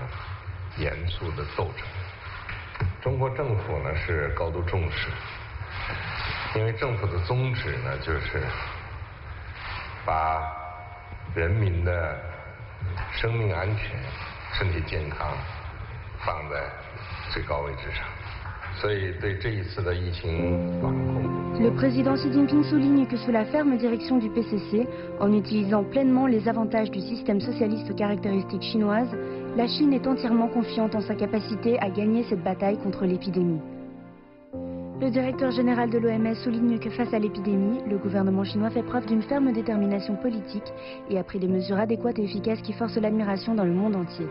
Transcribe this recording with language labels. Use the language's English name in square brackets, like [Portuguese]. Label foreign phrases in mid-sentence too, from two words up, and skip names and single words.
[Chinese] 严肃的斗争，中国政府呢是高度重视，因为政府的宗旨呢就是把人民的生命安全、身体健康放在最高位置上，所以对这一次的疫情防控。 [French] Le président Xi Jinping souligne que sous la ferme direction du PCC, en utilisant pleinement les avantages du système socialiste aux caractéristiques chinoises, la Chine est entièrement confiante en sa capacité à gagner cette bataille contre l'épidémie. Le directeur général de l'OMS souligne que face à l'épidémie, le gouvernement chinois fait preuve d'une ferme détermination politique et a pris des mesures adéquates et efficaces qui forcent l'admiration dans le monde entier.